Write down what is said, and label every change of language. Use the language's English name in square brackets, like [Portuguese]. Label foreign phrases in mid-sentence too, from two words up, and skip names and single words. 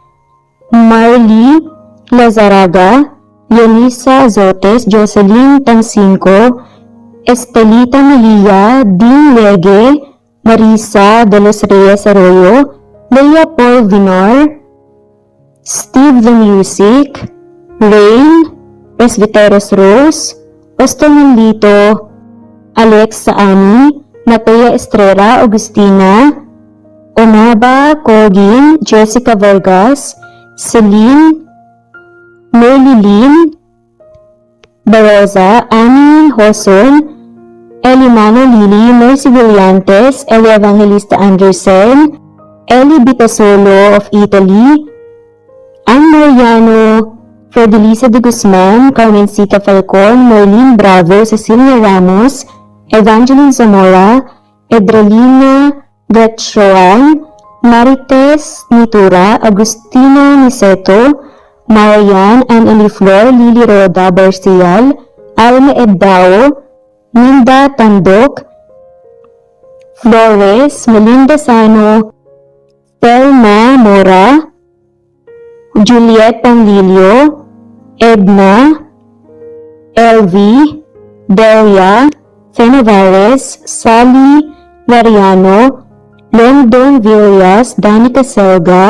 [English] Marley Lazaraga, Yonisa Azotes, Jocelyn Tancinco, Estelita Malia, Dean Lege, Marisa de los Reyes Arroyo, Leia Paul Vinor, Steve the Music, Rain, Presbyteros Rose, Pastor Nandito, Alex Saani, Matea Estrella, Agustina, Onaba Kogin, Jessica Vargas, Celine, Merlilin, Baroza, Annie Hoson, Elimano Lili, Mercy Villantes, Eli Evangelista Anderson, Eli Bitasolo of Italy, Ann Mariano, Fidelisa de Guzman, Carmencita Falcon, Merlin Bravo, Cecilia Ramos, Evangeline Zamora, Edralina Gatchoan, Marites Nitura, Agustina Niceto, Marian, Ann Eliflor, Lily Roda Barcial, Alma Edao, Minda Tandok, Flores, Melinda Sano, Telma Mora, Juliet Panlilio, Edna, LV, Delia, Fenavares, Sally Mariano, London Villas, Danica Selga,